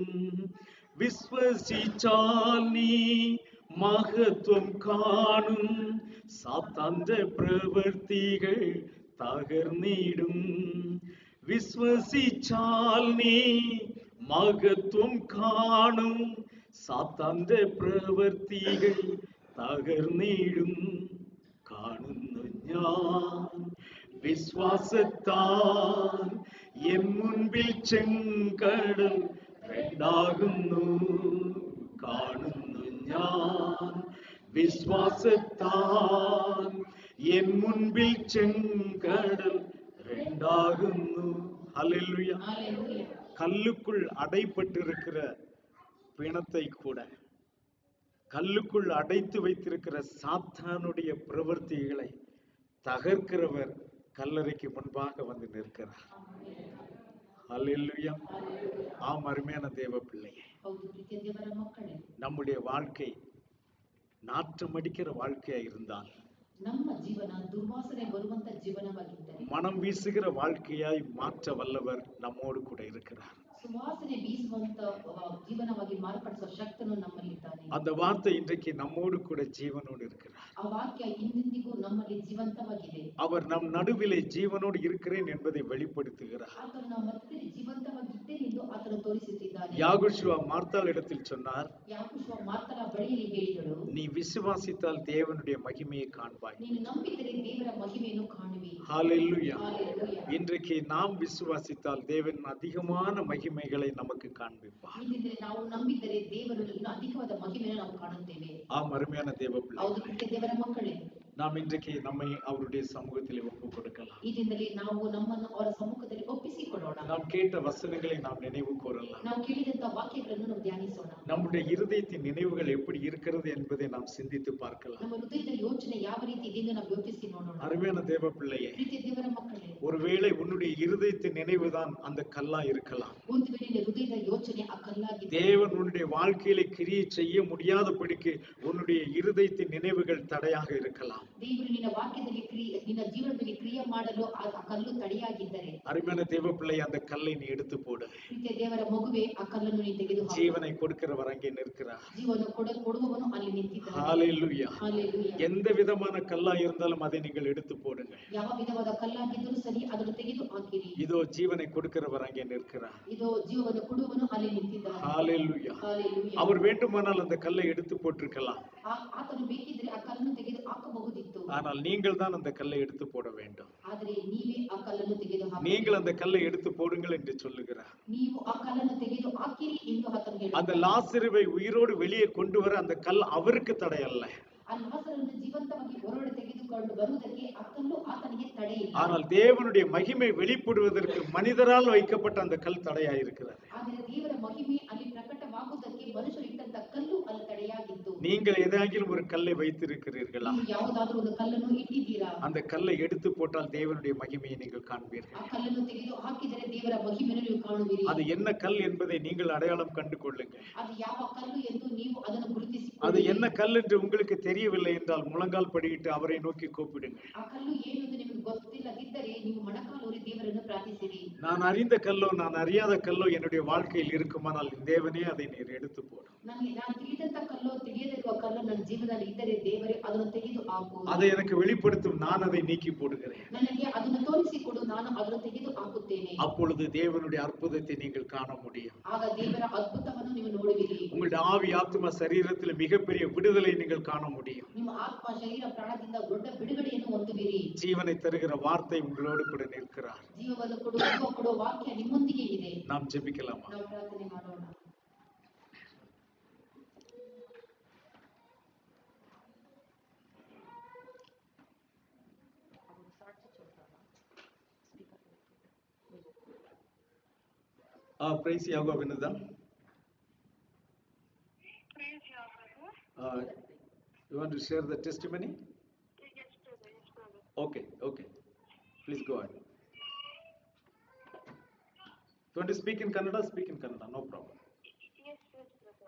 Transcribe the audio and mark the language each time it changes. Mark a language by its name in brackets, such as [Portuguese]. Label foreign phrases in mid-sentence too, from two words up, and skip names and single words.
[Malayalam] വിശ്വസിച്ചാൽ നീ മഹത്വം കാണും. സാത്താന്റെ പ്രവൃത്തികൾ തകർന്നിടും. വിശ്വസിച്ചാൽ നീ മഹത്വം കാണും. സാത്താന്റെ പ്രവൃത്തികൾ തകർന്നിടും. കാണുന്നു ഞാൻ വിശ്വാസത്താൽ എൻ മുൻപിൽ ചെങ്കടൽ രണ്ടാകുന്നു. കാണുന്നു ഞാൻ വിശ്വാസത്താൽ എൻ മുൻപിൽ ചെങ്കടൽ രണ്ടാകുന്നു. [Tamil] ஹல்லேலூயா. Hallelujah. கல்லுக்குள் அடைப்பட்டிருக்கிற பிணத்தை கூட, கல்லுக்குள் அடைத்து வைத்திருக்கிற சாத்தானுடைய பிரவர்த்திகளை தகர்க்கிறவர் கல்லறைக்கு முன்பாக வந்து நிற்கிறார். ஹல்லேலூயா. ஆம், அருமையான தேவ பிள்ளையே, [Kannada] ಹೌದು ಪ್ರೀತಿಯ ದೇವರ ಮಕ್ಕಳೇ, [Tamil] நம்முடைய வாழ்க்கை நாற்றமடிக்கிற வாழ்க்கையா இருந்தால், [Kannada] ನಮ್ಮ ಜೀವನ ದುರ್ವಾಸನೆ ಬರುವಂತ ಜೀವನವಾಗಿದ್ದರೆ, [Tamil] மனம் வீசுகிற வாழ்க்கையாய் மாற்ற வல்லவர் நம்மோடு கூட இருக்கிறார். [Kannada] ಸುವಾಸನೆ ಬೀಸುವಂತ ಜೀವನವಾಗಿ ಮಾರ್ಪಡಿಸುವ ಶಕ್ತನು ನಮ್ಮಲ್ಲಿದ್ದಾನೆ. [Tamil] அந்த வார்த்தை இன்றைக்கு நம்மோடு கூட ஜீவனோடு இருக்கிறார். [Kannada] ಆ ವಾಕ್ಯ ಇಂದಿಗೂ ನಮ್ಮಲ್ಲಿ ಜೀವಂತವಾಗಿದೆ. [Tamil] அவர் நம் நடுவிலே ஜீவனோடு இருக்கிறேன் என்பதை வெளிப்படுத்துகிறார். [Kannada] ಆತನು ನಮ್ಮ ಮಧ್ಯದಲ್ಲಿ ಜೀವಂತವಾಗಿದ್ದೇನೆ ಎಂದು ಆತನು ತೋರಿಸುತ್ತಿದ್ದಾನೆ. [Tamil] யாகோஷுவா மார்த்தாள் இடத்தில் சொன்னார், [Kannada] ಯಾಕೋಷುವ ಮಾರ್ತಳ ಬಳಿಯಲ್ಲಿ ಹೇಳಿದಳು, [Tamil] நீ விசுவாசித்தால் தேவனுடைய மகிமையை காண்பாய். [Kannada] ನೀನು ನಂಬಿದರೆ ದೇವರ ಮಹಿಮೆಯನ್ನು ಕಾಣುವಿ. [Tamil] ஹல்லேலூயா. Hallelujah. இன்றைக்கு நாம் விசுவாசித்தால் தேவன் அதிகமான மகிமைகளை நமக்கு காண்பிப்பார். [Kannada] ಇಂದಿದ್ರೆ ನಾವು ನಂಬಿದರೆ ದೇವರು ಇನ್ನೂ ಅಧಿಕವಾದ ಮಹಿಮೆಯನ್ನು ನಾವು ಕಾಣುತ್ತೇವೆ. [Tamil] ஆம், அருமையான தேவ பிள்ளை, [Kannada] ಹೌದು ಪ್ರೀತಿಯ ದೇವರ ಮಕ್ಕಳೇ, [Tamil] நாம் இன்றைக்கு நம்மை அவருடைய சமூகத்தில் ஒப்பு கொடுக்கலாம். [Kannada] ಈ ದಿನದಲ್ಲಿ ನಾವು ನಮ್ಮನ್ನು ಅವರ ಸಮ್ಮುಖದಲ್ಲಿ ಒಪ್ಪಿಸಿಕೊಡೋಣ. [Tamil] நாம் கேட்ட வசனங்களை நாம் நினைவு கூறலாம். [Kannada] ನಾವು ಕೇಳಿದಂತ ವಾಕ್ಯಗಳನ್ನು ನಾವು ಧ್ಯಾನಿಸೋಣ. [Tamil] நம்முடைய இருதயத்தின் நினைவுகள் எப்படி இருக்கிறது என்பதை நாம் சிந்தித்து பார்க்கலாம். [Kannada] ನಮ್ಮ ಹೃದಯದ ಯೋಚನೆ ಯಾವ ರೀತಿ ಇದೆ ಎಂದು ನಾವು ಯೋಚಿಸಿ ನೋಡೋಣ. [Tamil] அருமையான தேவ பிள்ளையே, [Kannada] ಪ್ರೀತಿಯ ದೇವರ ಮಕ್ಕಳೇ, [Tamil] ஒருவேளை உன்னுடைய இருதயத்தின் நினைவுதான் அந்த கல்லா இருக்கலாம். [Kannada] ಒಂದು ವೇಳೆ ನಿನ್ನ ಹೃದಯದ ಯೋಚನೆ ಆ ಕಲ್ಲಾಗಿದೆ. [Tamil] தேவன் உன்னுடைய வாழ்க்கையில கிரியை செய்ய முடியாதபடிக்கு உன்னுடைய இருதயத்தின் நினைவுகள் தடையாக இருக்கலாம். [Kannada] ದೇವರು ನಿನ್ನ ವಾಕ್ಯದಲ್ಲಿ ನಿನ್ನ ಜೀವನದಲ್ಲಿ ಕ್ರಿಯೆ ಮಾಡಲು ಆ ಕಲ್ಲು ತಡೆಯಾಗಿದ್ದರೆ, [Tamil] அருமையான தேவ பிள்ளை, அந்த கல்லை நீ எடுத்து போடு. [Kannada] ಪ್ರೀತಿಯ ದೇವರ ಮಗುವೆ, ಆ ಕಲ್ಲನ್ನು ನೀನು ತೆಗೆದು ಹಾಕು. [Tamil] ஜீவனை கொடுக்கிறவர் அங்கே நிற்கிறார். [Kannada] ಜೀವನ ಕೊಡುವವನು ಅಲ್ಲಿ ನಿಂತಿದ್ದಾನೆ. [Tamil] ஹல்லேலூயா. Hallelujah. எந்த விதமான கல்லா இருந்தாலும் அதை நீங்கள் எடுத்து போடுங்க. [Kannada] ಯಾವ ವಿಧವಾದ ಕಲ್ಲಾಗಿದ್ದರೂ ಸರಿ, ಅದನ್ನು ತೆಗೆದು ಹಾಕಿರಿ. [Tamil] இதோ ஜீவனை கொடுக்கிறவர் அங்கே நிற்கிறார். [Kannada] ಇದು ಜೀವವನ್ನು ಕೊಡುವವನು ಅಲ್ಲಿ ನಿಂತಿದ್ದಾನೆ. [Tamil] ஹல்லேலூயா. Hallelujah. அவர் வேண்டுமானால் அந்த கல்லை எடுத்து போட்டிருக்கலாம். [Kannada] ಆತನು ಬೇಕಿದ್ರೆ ಆ ಕಲ್ಲನ್ನು ತೆಗೆದು ಹಾಕಬಹುದಿತ್ತು. [Tamil] ஆனால் நீங்கள் தான் அந்த கல்லை எடுத்து போட வேண்டும். [Kannada] ಆದರೆ ನೀವೇ ಆ ಕಲ್ಲನ್ನು ತೆಗೆದು ಹಾಕಿ. [Tamil] நீங்கள் அந்த கல்லை எடுத்து போடுங்கள் என்று சொல்லுகிறார். [Kannada] ನೀವು ಆ ಕಲ್ಲನ್ನು ತೆಗೆದು ಹಾಕಿರಿ ಎಂದು ಆತನು [Tamil] அந்த [Kannada] ಹೇಳಿದ್ದಾನೆ. [Tamil] லாசருவை உயிரோடு வெளியே கொண்டு வர அந்த கல் அவருக்கு தடை அல்ல. [Kannada] ಆ ಲಾಸರನ್ನು ಜೀವಂತವಾಗಿ ಹೊರಗಡೆ ತೆಗೆದುಕೊಂಡು ಬರುವುದಕ್ಕೆ ಆ ಕಲ್ಲು ಆತನಿಗೆ ತಡೆ ಇಲ್ಲ. [Tamil] ஆனால் தேவனுடைய மகிமை வெளிப்படுவதற்கு மனிதரால் வைக்கப்பட்ட அந்த கல் தடையாயிருக்கிறது. [Kannada] ಆದರೆ ದೇವರ ಮಹಿಮೆ ಅಲ್ಲಿ ಪ್ರಕಟವಾಗುವುದಕ್ಕೆ ಮನುಷ್ಯರು ಇಟ್ಟಂತ ಕಲ್ಲು ಅಲ್ಲಿ ತಡೆಯಾಗಿತ್ತು. [Tamil] நீங்கள் ஏதாகிலும் ஒரு கல்லை வைத்திருக்கிறீர்களா? [Kannada] ನೀವು ಯಾವುದಾದ್ರೂ ಒಂದು ಕಲ್ಲನ್ನು ಇಟ್ಟಿದ್ದೀರಾ? [Tamil] அந்த கல்லை எடுத்து போட்டால் தேவனுடைய மகிமையை நீங்கள் காண்பீர்கள். [Kannada] ಆ ಕಲ್ಲನ್ನು ತೆಗೆದು ಹಾಕಿದರೆ ದೇವರ ಮಹಿಮೆಯನ್ನು ನೀವು ಕಾಣುವಿರಿ. [Tamil] அது என்ன கல் என்பதை நீங்கள் அடையாளம் கண்டு கொள்ளுங்கள். [Kannada] ಅದು ಯಾವ ಕಲ್ಲು ಎಂದು ನೀವು ಅದನ್ನು ಗುರುತಿಸಿಕೊಳ್ಳಿ. [Tamil] அது என்ன கல் என்று உங்களுக்கு தெரியவில்லை என்றால் முழங்கால் படியிட்டு அவரை நோக்கி கூப்பிடுங்கள். [Kannada] ಆ ಕಲ್ಲು ಏನು ಎಂದು ನಿಮಗೆ ಗೊತ್ತಿಲ್ಲದಿದ್ದರೆ ನೀವು ಮೊಣಕಾಲೂರಿ ದೇವರನ್ನು ಪ್ರಾರ್ಥಿಸಿರಿ. [Tamil] நான் அறிந்த கல்லோ நான் அறியாத கல்லோ என்னுடைய வாழ்க்கையில் இருக்குமானால் தேவனே அதை நீர் எடுத்து போடும். [Kannada] ನಾನು ತಿಳಿದಂತ ಕಲ್ಲೋ ತಿಳಿಯದಿರುವ ಕಲ್ಲು ನನ್ನ ಜೀವನದಲ್ಲಿ ಇದ್ದರೆ ದೇವರೇ ಅದನ್ನು ತೆಗೆದು ಹಾಕು. [Tamil] அதை எனக்கு வெளிப்படுத்தும், நான் அதை நீக்கி போடுகிறேன். [Kannada] ನನಗೆ ಅದನ್ನು ತೋರಿಸಿಕೊಡು, ನಾನು ಅದನ್ನು ತೆಗೆದು ಹಾಕುತ್ತೇನೆ. [Tamil] அப்பொழுது தேவனுடைய அற்புதத்தை நீங்கள் காண முடியும். [Kannada] ಆಗ ದೇವರ ಅದ್ಭುತವನ್ನು ನೀವು ನೋಡುವಿರಿ. [Tamil] உங்களுடைய ஆவி ஆத்மா சரீரத்தில் மிகப்பெரிய விடுதலை நீங்கள் காண முடியும். [Kannada] ನಿಮ್ಮ ಆತ್ಮ ಶರೀರ ಪ್ರಾಣದಿಂದ ದೊಡ್ಡ ಬಿಡುಗಡೆಯನ್ನು ಹೊಂದುವಿರಿ. [Tamil] ஜீவனை தருகிற வார்த்தை உங்களோடு கூட நிற்கிறார். [Kannada] ಜೀವವನ್ನು ಕೊಡುವ ವಾಕ್ಯ ನಿಮ್ಮೊಂದಿಗೆ ಇದೆ. [Tamil] நாம் ஜெபிக்கலாமா? [Kannada] ನಾವು ಪ್ರಾರ್ಥನೆ ಮಾಡೋಣ. பிரைஸ் யாகோ வினுதா. [English] You want to share the testimony? Yes, brother. Yes, brother. Okay, okay. Please go ahead. You want to speak in Kannada? Speak in Kannada, no problem. Yes, yes, brother.